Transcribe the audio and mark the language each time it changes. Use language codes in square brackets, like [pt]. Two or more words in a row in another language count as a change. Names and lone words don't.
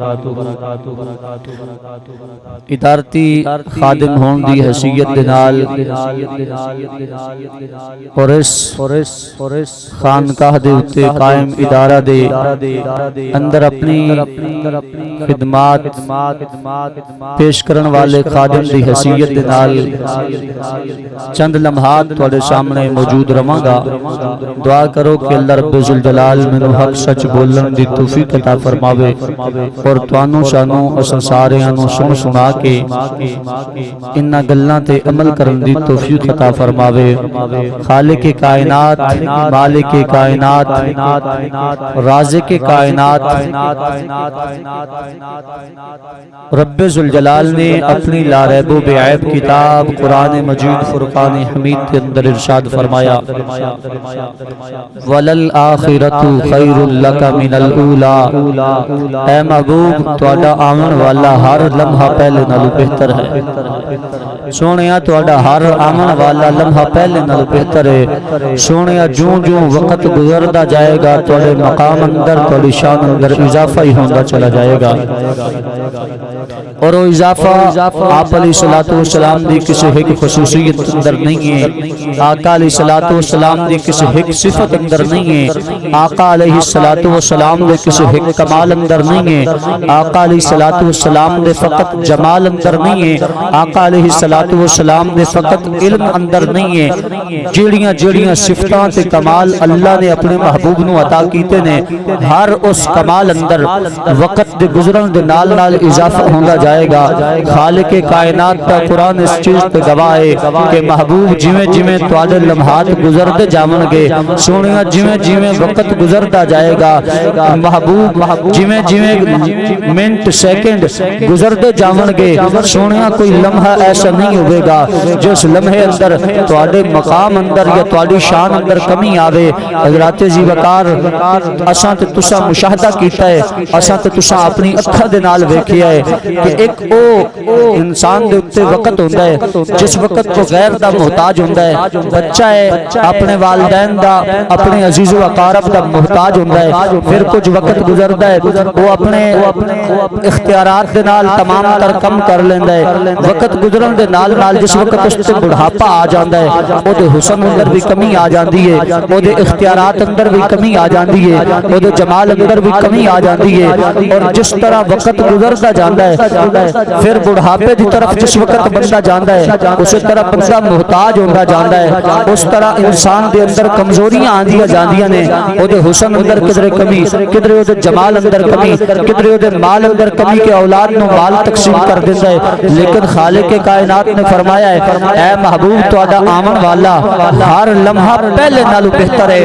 [pa] ادارتی خادم ہون دی حیثیت دے نال اور اس خانقاہ دے اتے قائم ادارہ دے اندر اپنی خدمات پیش کرن والے خادم دی حیثیت دے نال چند لمحات تواڈے سامنے موجود رہاں گا۔ دعا کرو کہ اللہ رب ذوالجلال مینوں حق سچ بولن دی توفیق عطا فرماوے اور تانوں شانوں اساں ساریاں نوں سنا کے انہاں گلاں تے عمل کرن دی توفیق عطا فرماوے۔ [ur] خالق کائنات، مالک کائنات، رازق کائنات رب ذوالجلال نے اپنی لا ریب و بے عیب کتاب قرآن مجید فرقان حمید کے اندر ارشاد فرمایا [ar] وَلَلْآخِرَةُ خَيْرٌ لَكَ مِنَ الْأُولَى، [pa] اے محبوب تواڈا آمن والا ہر لمحہ پہلے نالوں بہتر ہے۔ سونیا تواڈا ہر آمن والا لمحہ پہلے نالوں بہتر ہے۔ سونیا جوں جوں وقت گزردا جائے گا تواڈے مقام اندر، تواڈی شان اندر اضافہ ہی ہوندا چلا جائے گا، اور وہ اضافہ آپ علیہ السلام دی کسی ایک خصوصیت اندر نہیں ہے، آقا علیہ السلام دی کسی ایک صفت اندر نہیں ہے، آقا علیہ السلام دے کسی ایک کمال اندر نہیں ہے، آقا علیہ السلام دے فقط جمال اندر نہیں ہے، آقا علیہ السلام دے فقط علم اندر نہیں ہے۔ جیڑیاں صفتاں تے کمال اللہ نے اپنے محبوب نو عطا کیتے نے، ہر اس کمال اندر وقت دے گزرن دے نال نال اضافہ ہوندا جائے گا۔ خالق کائنات کا قرآن اس چیز پہ گواہ ہے کہ محبوب جویں جویں تواڈے لمحات گزرتے جاون گے، سونیا جویں جویں وقت گزرتا جائے گا، محبوب جویں جویں منٹ سیکنڈ گزرتے جاون گے، سونیا کوئی لمحہ ایسا نہیں ہوئے گا جس لمحے اندر تواڈے مقام اندر یا تواڈی شان اندر کمی آوے۔ حضرات ذی وقار اساں تے تساں مشاہدہ کیتا ہے، اساں تے تساں اپنی اکھاں دے نال ویکھیا ہے کہ ایک او انسان دے اوتے وقت ہوندا ہے جس وقت کو غیر دا محتاج ہوندا ہے، بچہ ہے اپنے والدین دا، اپنے عزیز و اقارب دا محتاج ہوندا ہے، پھر کچھ وقت گزردا ہے وہ اپنے اختیارات دے نال تمام تر کم کر لیندا ہے، وقت گزرن دے نال نال جس وقت اس تے بڑھاپا آ جاندا ہے او دے حسن اندر بھی کمی آ جاندی ہے، او دے اختیارات اندر بھی کمی آ جاندی ہے، او دے جمال اندر بھی کمی آ جاندی ہے، اور جس طرح وقت گزرتا جاندا ہے پھر بڑھاپے دی طرف جس وقت بندہ جاندا ہے اسی طرح بندہ محتاج ہوندا جاندا ہے، اس طرح انسان دے اندر کمزوریاں آندیاں جاندیاں نے، او دے حسن اندر کدھر کمی، کدھر او دے جمال اندر کمی، کدھر او دے مال اندر کمی کہ اولاد نو مال تقسیم کر دیندا ہے، لیکن خالق کائنات نے فرمایا ہے اے محبوب تواڈا آمن والا ہر لمحہ پہلے نالوں بہتر ہے۔